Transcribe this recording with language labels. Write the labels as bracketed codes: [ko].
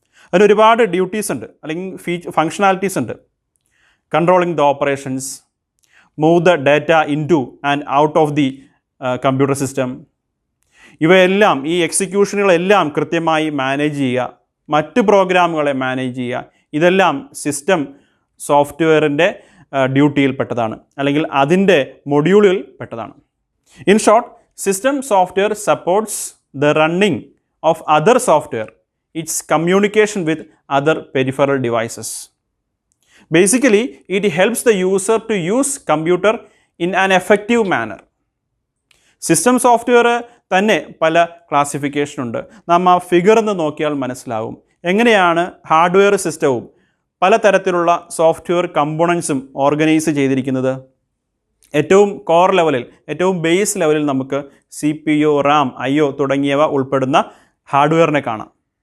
[ml] അതിന് ഒരുപാട് ഡ്യൂട്ടീസ് ഉണ്ട്, അല്ലെങ്കിൽ ഫങ്ഷണാലിറ്റീസ് ഉണ്ട്. [en] controlling the operations, move the data into and out of the computer system, [ml] ഇവയെല്ലാം, ഈ എക്സിക്യൂഷനുകളെല്ലാം കൃത്യമായി മാനേജ് ചെയ്യുക, മറ്റ് പ്രോഗ്രാമുകളെ മാനേജ് ചെയ്യുക, ഇതെല്ലാം സിസ്റ്റം സോഫ്റ്റ്വെയറിൻ്റെ ഡ്യൂട്ടിയിൽപ്പെട്ടതാണ്, അല്ലെങ്കിൽ അതിൻ്റെ മൊഡ്യൂളിൽ പെട്ടതാണ്. [en] In short, system software supports the running of other software, its communication with other peripheral devices. Basically, it helps the user to use computer in an effective manner. [ml] System software തന്നെ പല classification ഉണ്ട്. നാം ആ figure എന്ന് നോക്കിയാൽ മനസ്സിലാവും എങ്ങനെയാണ് hardware സിസ്റ്റവും പലതരത്തിലുള്ള സോഫ്റ്റ്വെയർ കമ്പോണൻസും ഓർഗനൈസ് ചെയ്തിരിക്കുന്നത്. ഏറ്റവും കോർ ലെവലിൽ, ഏറ്റവും ബേസ് ലെവലിൽ നമുക്ക് CPU, RAM, IO തുടങ്ങിയവ ഉൾപ്പെടുന്ന ഹാർഡ്വെയറിനെ കാണാം.